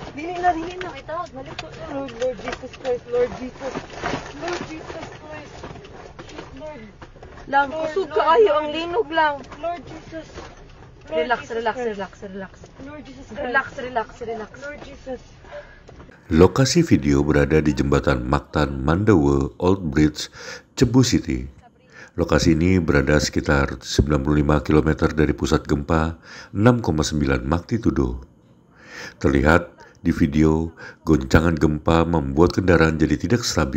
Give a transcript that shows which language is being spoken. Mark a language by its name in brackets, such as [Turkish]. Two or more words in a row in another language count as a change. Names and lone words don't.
[Cebuano] dili na. Itawag, balik ko. Lord Jesus Christ. Lord Jesus. Lord Jesus Christ. Lord. Lang, Lord, kusog Lord, kaayo Lord. ang linog lang. Lord Jesus. Lord Relax, Jesus relax, Christ. [English] relax, relax. [Cebuano] Lord Jesus Christ. [English] Relax, relax, relax. [Cebuano] Lord Jesus. [Indonesian] Lokasi video berada di jembatan Mactan Mandawa Old Bridge, Cebu City. Lokasi ini berada sekitar 95 km dari pusat gempa 6,9 magnitudo. Terlihat di video, goncangan gempa membuat kendaraan jadi tidak stabil.